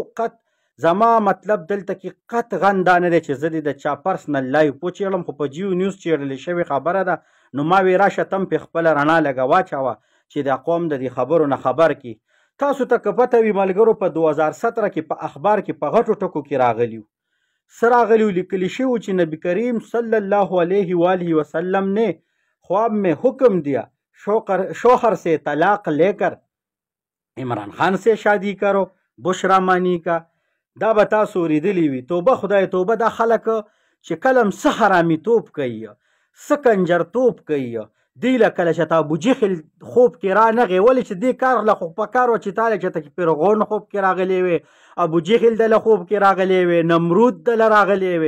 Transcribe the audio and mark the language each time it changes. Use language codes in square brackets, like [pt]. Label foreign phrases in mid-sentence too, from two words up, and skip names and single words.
[ps] قط زما مطلب دلته کې قطعا دا نه دی چې زه د چا [en] personal life [ps] وچېړم، خو په جیو نیوز چېړلې شوې خبره ده. نو ما وی راشه تم پې خپله رڼا لږه واچوه چې دا قوم د دې خبرو نه خبر کړي. تاسو ته که پته وي ملګرو په 2017 کې په اخبار کې په غټو ټکو کې راغلي وو. څه راغلي وو؟ لیکلي شوي وو چې [ur] نبي کریم [ar] صلی الله علیه وآلہ وسلم [ur] نے خواب میں حکم دیا شوہر سے طلاق لے کر عمران خان سے شادی کرو بشرا مانی کا. [ps] دا به تاسو اورېدلي وي. توبه خدای توبه، دا خلک چې کله هم څه حرامي توب کوي څه کنجر توب کوي. دی له کله چې تا ابوجهل خوب کې رانغې ولې چې دې کار له خو په کار وه چې تاله چې ته کې فرعون خوب کې راغلی وې، ابوجهل دله خوب کې راغلی وې، نمرود دله راغلی وې.